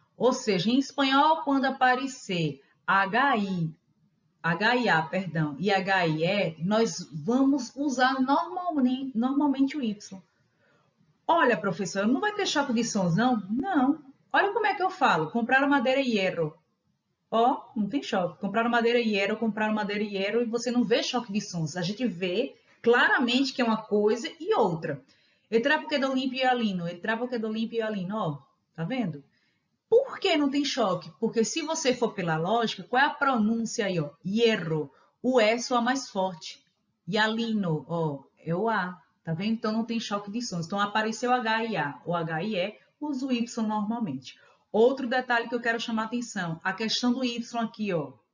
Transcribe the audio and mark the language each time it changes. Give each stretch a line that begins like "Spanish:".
Portuguese: Ou seja, em espanhol, quando aparecer HI, HIA, perdão, e HIE, nós vamos usar normalmente o Y. Olha, professor, não vai ter choque de sons, não? Não. Olha como é que eu falo.
Spanish: Comprar madeira e hierro.
Portuguese: Ó, não tem choque.
Spanish: Comprar madeira e hierro,
Portuguese: e você não vê choque de sons. A gente vê claramente que é uma coisa e outra.
Spanish: El trapo quedó limpio y alino. El trapo quedó limpio y alino.
Portuguese: Ó, tá vendo? Por que não tem choque? Porque se você for pela lógica, qual é a pronúncia aí, ó? Hierro. O E soa mais forte. E alino, ó, é o A. Tá vendo? Então não tem choque de sons. Então apareceu H e A ou H e E, usa o Y normalmente. Outro detalhe que eu quero chamar a atenção, a questão do Y aqui, ó.